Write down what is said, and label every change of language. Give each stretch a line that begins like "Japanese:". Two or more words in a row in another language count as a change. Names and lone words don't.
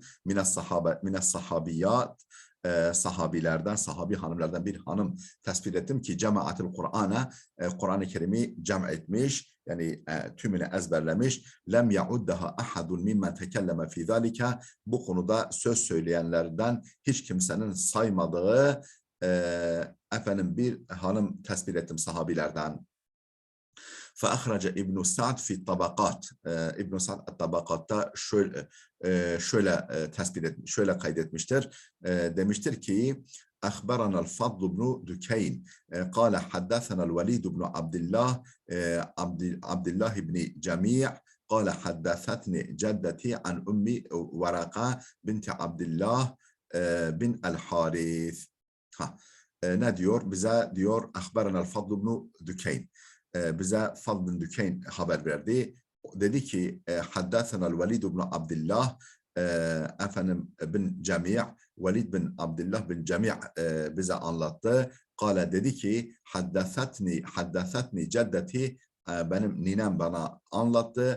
Arabic: من الصحابيات,
Turkish: sahabilerden, sahabi hanımlardan bir hanım tespit ettim ki
Arabic: جمعت القرآن'a,
Turkish: Kur'an-ı Kerim'i cem etmiş, yani tümünü ezberlemiş.
Arabic: لم يعدها أحد ممن تكلم في ذلك,
Turkish: bu konuda söz söyleyenlerden hiç kimsenin saymadığı efendim bir hanım tespit ettim sahabilerden.
Arabic: فأخرج ابن سعد في الطبقات.
Turkish: İbn Sa'd tabakatta şöyle tespit etmiş, şöyle kaydetmiştir. Demiştir ki:
Arabic: أخبرنا الفضل بن دكين قال حدثنا الوليد بن عبد الله بن جميع قال حدثتني جدتي عن أمي ورقة بنت عبد الله bin el-Harith.
Turkish: Ne diyor? Bize diyor
Arabic: أخبرنا الفضل بن دكين.
Turkish: Bize Fadl bin Dükeyn haber verdi. Dedi ki
Arabic: حدثنا الوليد بن عبد الله
Turkish: efendim bin Cemi', Velid bin Abdullah bin Cemi' bize anlattı. Kale, dedi ki
Arabic: حدثتني جدتي,
Turkish: benim ninem bana anlattı.